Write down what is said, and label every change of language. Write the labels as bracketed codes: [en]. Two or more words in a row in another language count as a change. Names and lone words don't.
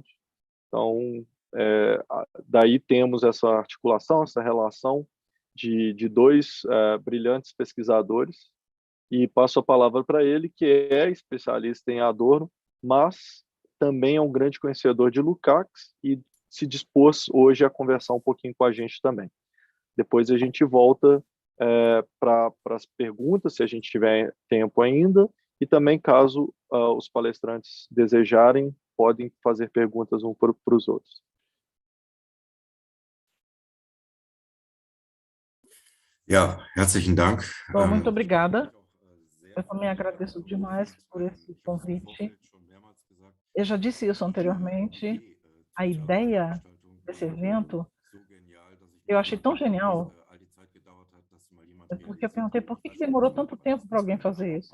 [pt] Então, daí temos essa articulação, essa relação de dois brilhantes pesquisadores, e passo a palavra para ele, que é especialista em Adorno, mas também é um grande conhecedor de Lukács e se dispôs hoje a conversar um pouquinho com a gente também. Depois a gente volta para as perguntas, se a gente tiver tempo ainda, e também, caso os palestrantes desejarem, podem fazer perguntas uns para os outros. [de] Ja, herzlichen Dank. [pt] Bom, muito obrigada. Eu também agradeço demais por esse convite. Eu já disse isso anteriormente. A ideia desse evento eu achei tão genial, porque eu perguntei por que demorou tanto tempo para alguém fazer isso.